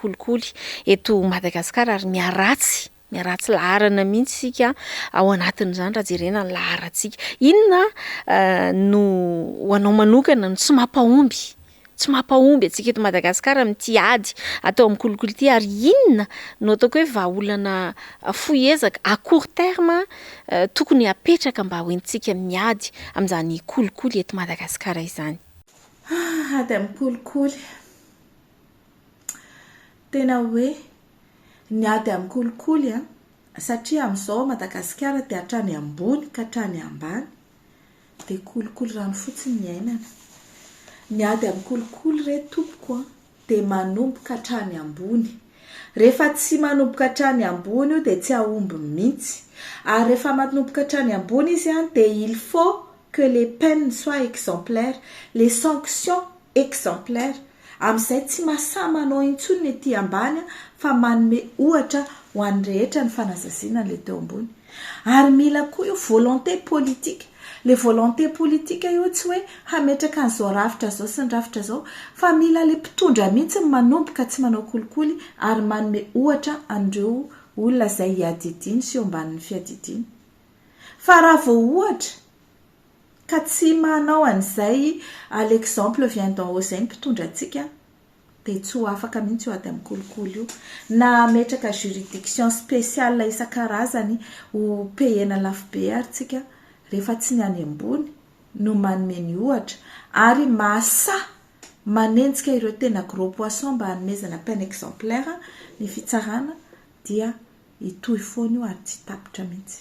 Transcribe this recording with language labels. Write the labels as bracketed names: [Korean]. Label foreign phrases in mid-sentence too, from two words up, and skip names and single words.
[Malagasy] kolikoly eto Madagasikara ary miaratsy laharana mihitsy sika ao anatin'izany raha jerena ny laharantsika inona no hoanao manokana no tsy mampahomby atsika eto Madagasikara amin'ity ady atao amin'ny kolikoly ity ary inona no ataoko hoe vahaolana foezaka [French] à court terme [Malagasy] tokony apetraka mba hoentsika miady amin'izany kolikoly eto Madagasikara izany ady amin'ny kolikoly tena hoe ny ady amin'ny kolikoly satria amin'izao Madagasikara de hatrany ambony ka hatrany ambany de kolikoly rano fotsiny ny ainana ny ady amin'ny kolikoly re tompoko de manomboka hatrany ambony rehefa tsy manomboka hatrany ambony io de tsy ahomby mihitsy ary rehefa manomboka hatrany ambony izy de [French] il faut que les peines soient exemplaires les sanctions exemplaires [Malagasy] amin'izay tsy mahasamanao intsony ny ety ambany fa manome ohatra ho an'ny rehetra ny fanazaziana le teo ambony ary mila koa io [French] volonté politique [Malagasy] le [French] volonté politique [Malagasy] io tsy hoe hametraka an'izao rafitra zao sy ny rafitra zao fa mila le mpitondra mihitsy manomboka tsy manao kolikoly ary manome ohatra andreo olona izay hiadidiny sy eo ambanin'ny fiadidiny fa raha vao ohatra ka tsy manao an'izay [French] l'exemple vient d'en haut [Malagasy] zay mpitondra antsika de tsy ho afaka mihitsy io ady amin'ny kolikoly io na metraka [French] juridiction spéciale [Malagasy] isan-karazany ho pehena lafo be ary tsika rehefa tsy ny any ambony no manome ny ohatra ary manenjika ireo tena [French] gros poisson [Malagasy] mba hanomezana [French] peine exemplaire [Malagasy] ny fitsarana dia hitohy foana io ary tsy tapitra mihitsy.